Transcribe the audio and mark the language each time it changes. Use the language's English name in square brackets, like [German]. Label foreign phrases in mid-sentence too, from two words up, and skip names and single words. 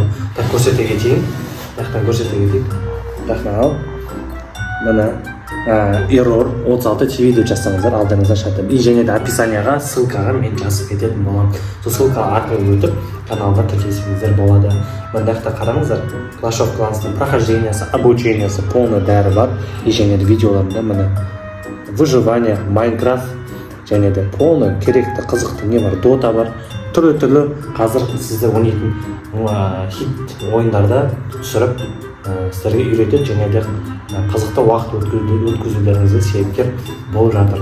[Kazakh] Так, көрсете кетейін. Мына Error 36 TV деп жазсаңыздар алдыңызда шығады. И және де описанияға ссылкаға мен жазып кететін боламын. Сол ссылка арқылы өтіп каналға тіркелсеңіздер болады. Мына жақта қараңыздар. Clash of Clans'ның прохождениясы, обучениясы, полный бәрі бар. И және де видеоларында мына выживание, Майнкрафт және де полный керекті қызықты не бар, Dota бар. Түрлі қазір сіздер ойнайтын хит ойындарда түсіріп сіздерге үйретеді және де қызықты уақыт өткізулеріңізге себепкер болып жатыр.